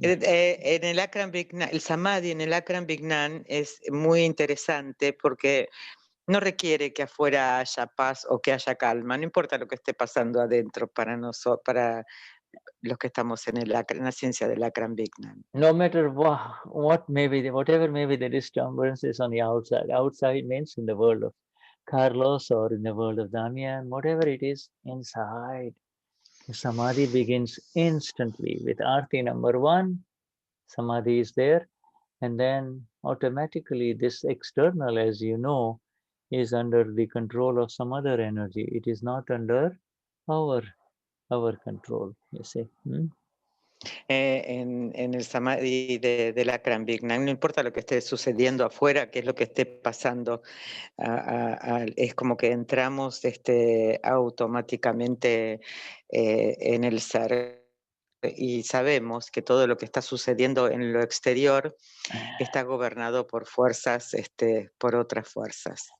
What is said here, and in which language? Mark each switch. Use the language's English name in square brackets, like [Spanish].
[Spanish] En el Akram Vignan, el Samadhi en el Akram Vignan es muy interesante porque no requiere que afuera haya paz o que haya calma. No importa lo que esté pasando adentro para nosotros, para los que estamos en la ciencia del Akram Vignan. [English] No matter whatever may be the disturbance is on the outside. Outside means in the world of Carlos or in the world of Damian, whatever it is, inside. The samadhi begins instantly with Arti number 1. Samadhi is there, and then automatically this external, as you know, is under the control of some other energy. It is not under our control, you see. [Spanish] En el samadhi del Akram Vignan, no importa lo que esté sucediendo afuera, qué es lo que esté pasando, es como que entramos automáticamente en el ser y sabemos que todo lo que está sucediendo en lo exterior está gobernado por fuerzas, por otras fuerzas.